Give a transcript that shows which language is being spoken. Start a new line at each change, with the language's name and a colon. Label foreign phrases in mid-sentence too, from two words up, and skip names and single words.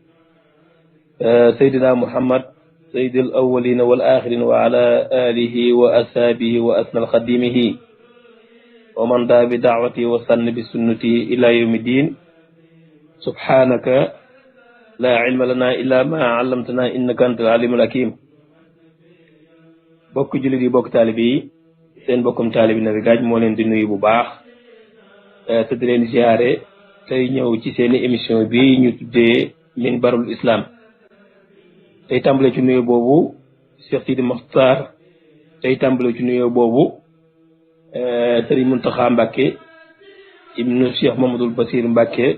Arabic: سيدنا محمد سيد الأولين والآخرين وعلى آله وأصحابه وأسنى خديمه ومن دعا بدعوته وسن بسنته إلى يوم الدين سبحانك لا علم لنا إلا ما علمتنا إنك أنت العليم الحكيم
Wolof: bokk jullit yi bokk taalibe yi seen bokkum taalibe Nabi Gadj moo leen di nuyu bu baax te di leen ziare tey ñëw ci seen émission bi ñu tuddee minbarul islam tey tàmbale ci nuyu boobu Cheikh Sidi Mokhtar tey tàmbale ci nuyu boobu Serigne Mountakha Mbacké ibnu Cheikh Mamadou Bassir Mbacké